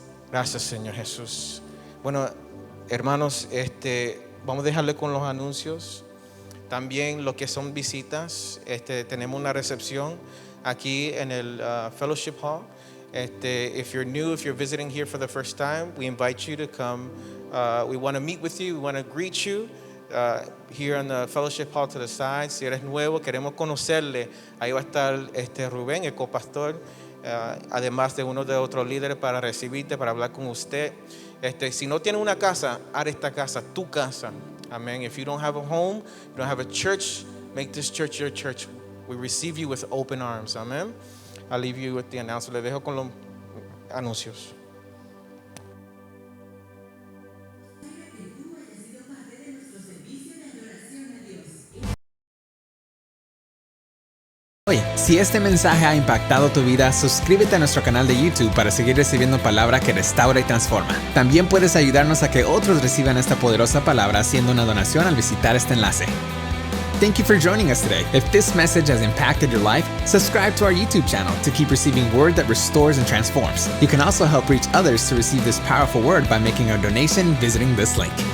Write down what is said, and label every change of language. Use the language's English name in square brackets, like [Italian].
[Spanish] Gracias, Señor Jesús. Bueno, hermanos, vamos a dejarle con los anuncios. También lo que son visitas, tenemos una recepción aquí en el Fellowship Hall. [English] If you're new, if you're visiting here for the first time, we invite you to come. We want to meet with you. We want to greet you here on the Fellowship Hall to the side. [Spanish] Si eres nuevo, queremos conocerle. Ahí va a estar Rubén, el copastor, además de uno de otros líderes para recibirte, para hablar con usted. Si no tiene una casa, haz esta casa tu casa. Amen. [English] If you don't have a home, you don't have a church, make this church your church. We receive you with open arms. Amen. I'll leave you with the announcement. [Spanish] Le dejo con los anuncios. Oye, si este mensaje ha impactado tu vida, suscríbete a nuestro canal de YouTube para seguir recibiendo palabra que restaura y transforma. También puedes ayudarnos a que otros reciban esta poderosa palabra haciendo una donación al visitar este enlace. [English] Thank you for joining us today. If this message has impacted your life, subscribe to our YouTube channel to keep receiving word that restores and transforms. You can also help reach others to receive this powerful word by making a donation visiting this link.